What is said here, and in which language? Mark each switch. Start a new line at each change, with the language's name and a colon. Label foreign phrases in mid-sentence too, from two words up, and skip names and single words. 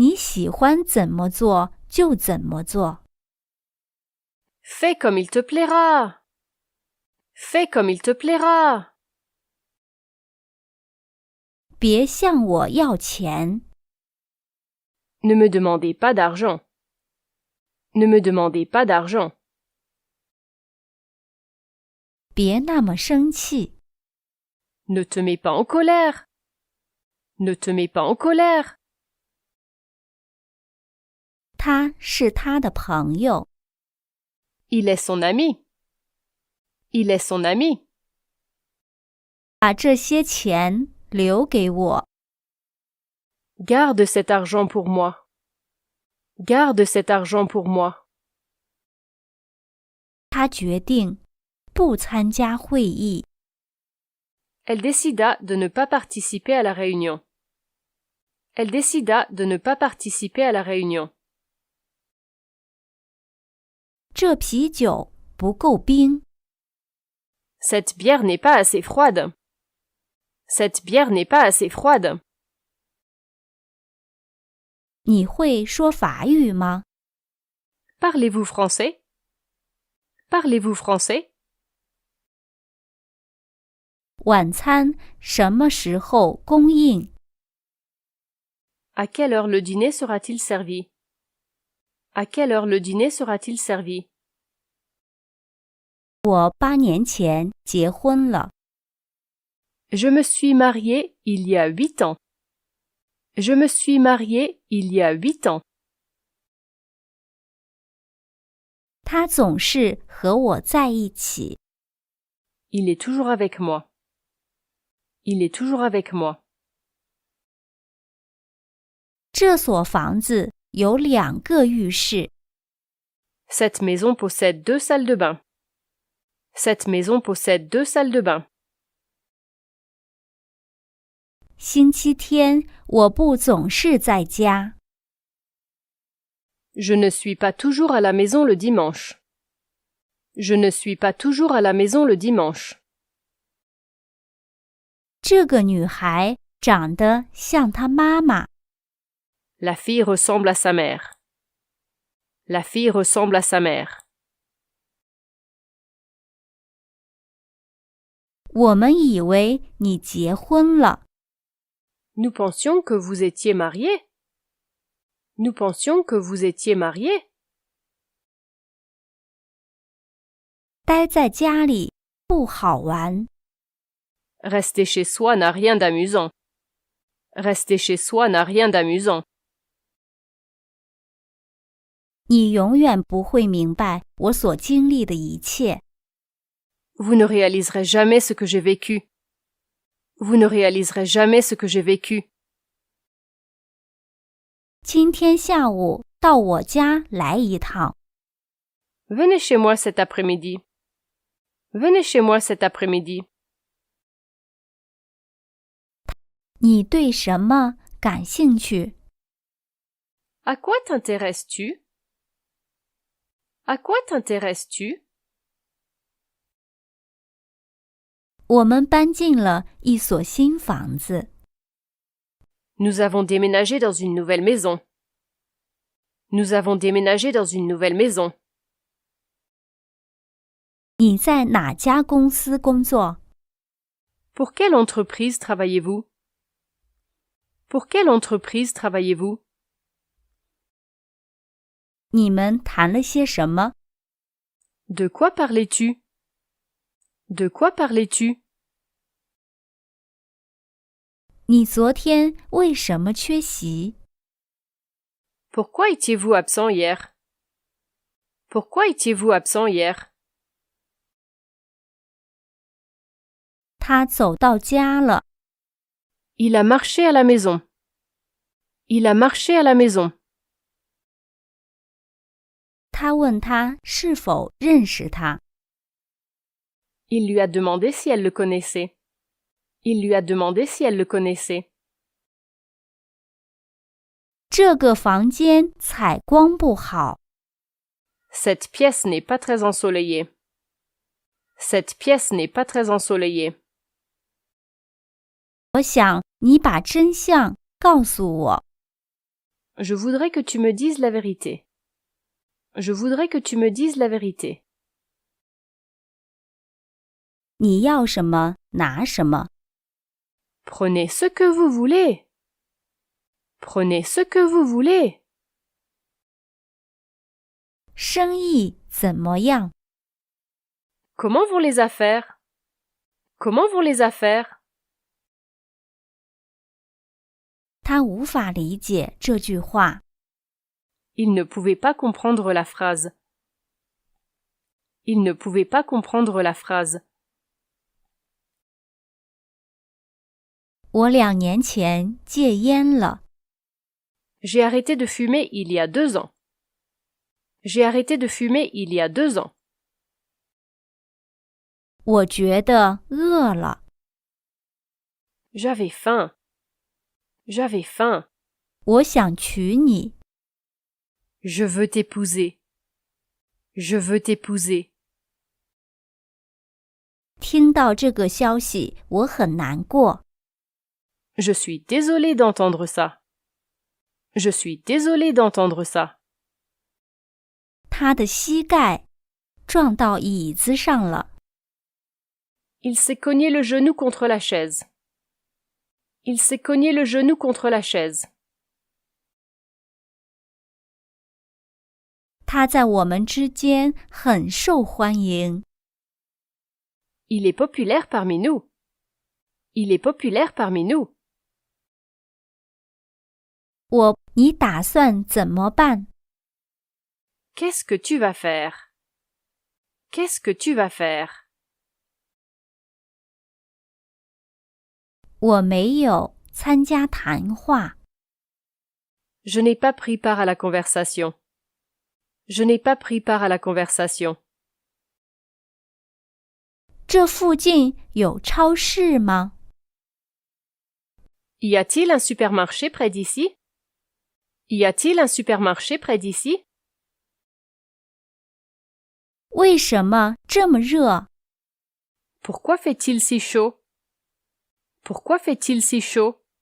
Chinese: 喜欢怎么做就怎么做。
French: Fais comme il te plaira. Fais comme il te plaira.
Chinese: 别向我要钱。
French: Ne me demandez pas d'argent. Ne me demandez pas d'argent.
Chinese: 别那么生气。
French: Ne te mets pas en colère. Ne te mets pas en colère.
Chinese: 他是他的朋友。
French: Il est son ami. Il est son ami.
Chinese: 把这些钱留给我。
French: Garde cet argent pour moi. Garde cet argent pour moi.
Chinese: 他决定不参加会议。
French: Elle décida de ne pas participer à la réunion. Elle décida de ne pas participer à la réunion.
Chinese: 这啤酒不够冰。
French: Cette bière n'est pas assez froide. Cette bière n'est pas assez froide.
Chinese: 你会说法语吗？
French: Parlez-vous français? Parlez-vous français?
Chinese: 晚餐什么时候供应？
French: À quelle heure le dîner sera-t-il servi? À quelle heure le dîner sera-t-il servi?
Chinese: 我8年前结婚了。
French: Je me suis mariée il y a 8 ans. Je me suis mariée il y a 8 ans.
Chinese: 他总是和我在一起。
French: Il est toujours avec moi. Il est toujours avec moi.
Chinese: 这所房子有2个浴室。
French: Cette maison possède 2 salles de bain. Cette maison possède 2 salles de bain.
Chinese: 星期天我不总是在家。
French: Je ne suis pas toujours à la maison le dimanche. Je ne suis pas toujours à la maison le dimanche.
Chinese: 这个女孩长得像她妈妈。
French: La fille ressemble à sa mère. La fille ressemble à sa mère.
Chinese: 我们以为你结婚了。
French: Nous pensions que vous étiez mariés. Nous pensions que vous étiez mariés.
Chinese: 待在家里不好玩。
French: Rester chez soi n'a rien d'amusant. Rester chez soi n'a rien d'amusant.
Chinese: 你永远不会明白我所经历的一切。
French: Vous ne réaliserez jamais ce que j'ai vécu. Vous ne réaliserez jamais ce que j'ai vécu.
Chinese: 今天下午到我家来一趟。
French: Venez chez moi cet après-midi. Venez chez moi cet après-midi.
Chinese: 你对什么感兴趣？
French: À quoi t'intéresses-tu? À quoi t'intéresses-tu?
Chinese: 我们搬进了一所新房子。
French: Nous avons déménagé dans une nouvelle maison. Nous avons déménagé dans une nouvelle maison.
Chinese: 你在哪家公司工作？
French: Pour quelle entreprise travaillez-vous? Pour quelle entreprise travaillez-vous?
Chinese: 你们谈了些什么？
French: De quoi parlais-tu? De quoi parlais-tu?
Chinese: 你昨天为什么缺席？
French: Pourquoi étiez-vous absent hier? Pourquoi étiez-vous absent hier?
Chinese: 他走到家了。
French: Il a marché à la maison. Il a marché à la maison.
Chinese: 他问他是否认识他。
French: Il lui a demandé si elle le connaissait. Il lui a demandé si elle le connaissait.
Chinese: 这个房间采光不好。
French: Cette pièce n'est pas très ensoleillée. Cette pièce n'est pas très ensoleillée.
Chinese: 我想你把真相告诉我。
French: Je voudrais que tu me dises la vérité. Je voudrais que tu me dises la vérité.
Chinese: 你要什么拿什么。
French: Prenez ce que vous voulez. Prenez ce que vous voulez.
Chinese: 生意怎么样？
French: Comment vont les affaires? Comment vont les affaires?
Chinese: 他无法理解这句话。
French: Il ne pouvait pas comprendre la phrase. Il ne pouvait pas comprendre la phrase.
Chinese: 我2年前戒烟了。
French: J'ai arrêté de fumer il y a 2 ans. J'ai arrêté de fumer il y a 2 ans.
Chinese: 我觉得饿了。
French: J'avais faim. J'avais faim.
Chinese: 我想娶你。
French: Je veux t'épouser. Je veux t'épouser.
Chinese: 听到这个消息，我很难过。
French: Je suis désolé d'entendre ça. Je suis désolé d'entendre ça.
Chinese: 他的膝盖撞到椅子上了。
French: Il s'est cogné le genou contre la chaise. Il s'est cogné le genou contre la chaise.
Chinese: 他在我们之间很受欢迎。
French: Il est populaire parmi nous. Il est populaire parmi nous.
Chinese: 你打算怎么办？
French: Qu'est-ce que tu vas faire? Qu'est-ce que tu vas faire?
Chinese: 我没有参加谈话。
French: Je n'ai pas pris part à la conversation. Je n'ai pas pris part à la conversation.
Chinese: 这附近有超市吗？
French: Y a-t-il un supermarché près d'ici? Y a-t-il un supermarché près d'ici?
Chinese: 为什么这么热？
French: Pourquoi fait-il si chaud? Pourquoi fait-il si chaud?